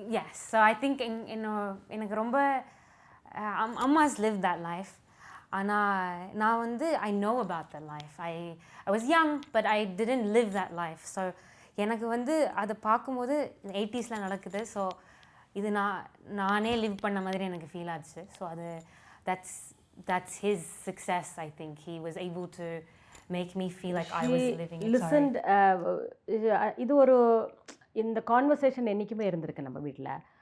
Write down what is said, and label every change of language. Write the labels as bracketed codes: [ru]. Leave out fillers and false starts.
[en] Yes, so I think [ta] எனக்கு ரொம்ப [en] அம்மா's lived that life. [ta] ஆனால் நான் வந்து [en] I know about that life. I was young but I didn't live that life. [ta] So எனக்கு வந்து அதை பார்க்கும்போது 80s நடக்குது. ஸோ இது நானே லிவ் பண்ண மாதிரி எனக்கு ஃபீல் ஆச்சு. ஸோ அது [en] that's his success. I think he was able to make me feel like I was living it. [ta] Listened, இது ஒரு இந்த கான்வர்சேஷன் என்றைக்குமே இருந்திருக்கு நம்ம வீட்டில்.